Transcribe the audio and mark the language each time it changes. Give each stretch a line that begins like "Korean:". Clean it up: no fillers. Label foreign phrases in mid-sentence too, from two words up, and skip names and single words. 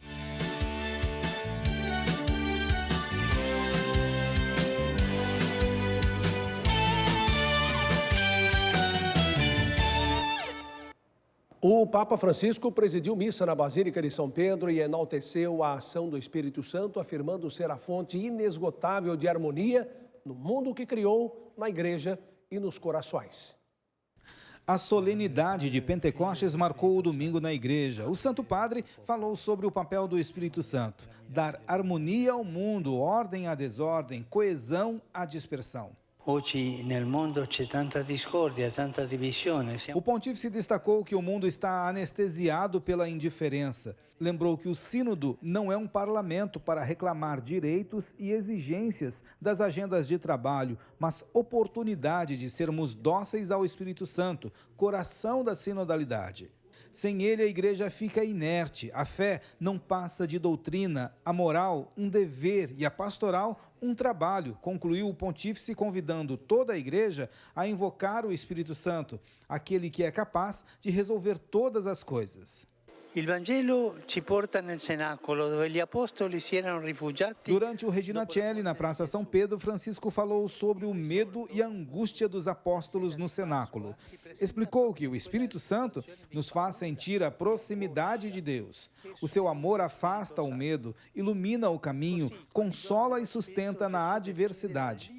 Portuguese: O Papa Francisco presidiu missa na Basílica de São Pedro e enalteceu a ação do Espírito Santo, afirmando ser a fonte inesgotável de harmonia no mundo que criou, na igreja e nos corações. A solenidade de Pentecostes marcou o domingo na igreja. O Santo Padre falou sobre o papel do Espírito Santo: dar harmonia ao mundo, ordem à desordem, coesão à dispersão. Hoje, no mundo,
Italian: c'è tanta discórdia, tanta divisione.
Portuguese: O pontífice destacou que o mundo está anestesiado pela indiferença. Lembrou que o sínodo não é um parlamento para reclamar direitos e exigências das agendas de trabalho, mas oportunidade de sermos dóceis ao Espírito Santo, coração da sinodalidade. Sem ele, a igreja fica inerte, a fé não passa de doutrina, a moral, um dever e a pastoral, um trabalho, concluiu o pontífice, convidando toda a igreja a invocar o Espírito Santo, aquele que é capaz de resolver todas as coisas.
Italian: Il Vangelo ci porta nel cenacolo, dove gli apostoli si erano rifugiati.
Portuguese: Durante o Regina Coeli, na Praça São Pedro, Francisco falou sobre o medo e a angústia dos apóstolos no cenáculo. Explicou que o Espírito Santo nos faz sentir a proximidade de Deus. O seu amor afasta o medo, ilumina o caminho, consola e sustenta na adversidade.